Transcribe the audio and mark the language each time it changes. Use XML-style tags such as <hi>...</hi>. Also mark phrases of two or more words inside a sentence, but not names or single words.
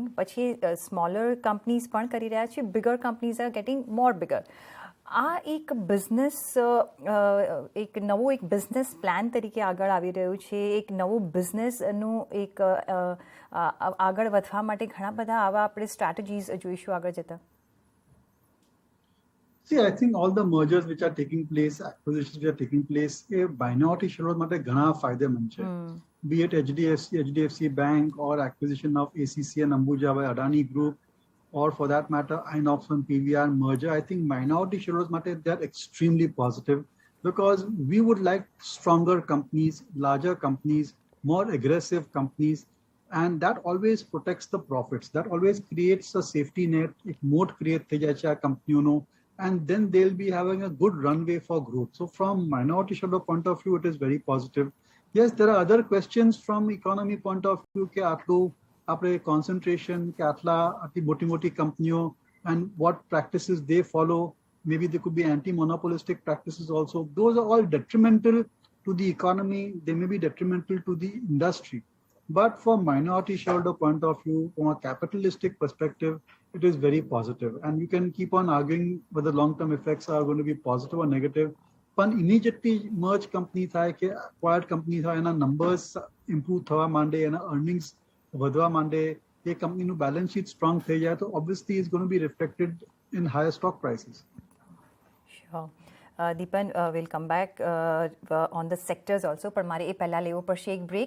<gu>પછી</gu> <en>smaller companies</en> <gu>પણ કરી રહ્યા છે,</gu> <en>bigger companies are getting more bigger.</en> <gu>આ એક બિઝનેસ, એક નવો એક બિઝનેસ પ્લાન તરીકે આગળ આવી રહ્યું છે. એક નવું બિઝનેસનું એક આગળ વધવા માટે ઘણા બધા આવા આપણે સ્ટ્રેટેજીસ જોઈશું આગળ જતાં.</gu> <en>See, I think all the mergers which are taking place, acquisitions which are taking place, minority shareholders</en> <gu>માટે ઘણા ફાયદેમંદ છે.</gu> <en>Be it HDFC Bank or acquisition of ACC and Ambuja by Adani Group, or for that matter, Inox and PVR merger, I think minority shareholders માટે they are extremely positive, because we would like stronger companies, larger companies, more aggressive companies, and that always protects the profits. That always creates a safety net.</en> <gu>એક મોટ ક્રિએટ થઈ જાય છે આ કંપનીઓનો,</gu> <en>and then they'll be having a good runway for growth. So from minority shareholder point of view, it is very positive. Yes, there are other questions from economy point of view,</en> <gu>કે આટલું આપણે concentration, કે આટલી મોટી કંપનીઓ,</gu> <en>and what practices they follow. Maybe there could be anti-monopolistic practices also. Those are all detrimental to the economy. They may be detrimental to the industry. But from minority shareholder point of view, from a capitalistic perspective, it is very positive. And you can keep on arguing whether long-term effects are going to be positive or negative. But immediately merge company</en> <gu>થાય કે</gu> <en>acquired company</en> <gu>થાય, એના</gu> <en>numbers improve</en> <gu>થવા માંડે, એના</gu> <en>earnings</en> <gu>વધવા માંડે, એ કંપનીનું</gu> <en>balance sheet strong</en> <gu>થઈ જાય, તો</gu> <en>obviously it's going to be reflected in higher stock prices. Sure.</en> <gu>દીપન,</gu> <en>will come back on the sectors also,</en> <gu>પણ મારે એ પહેલાં લેવો પડશે એક બ્રેક.</gu>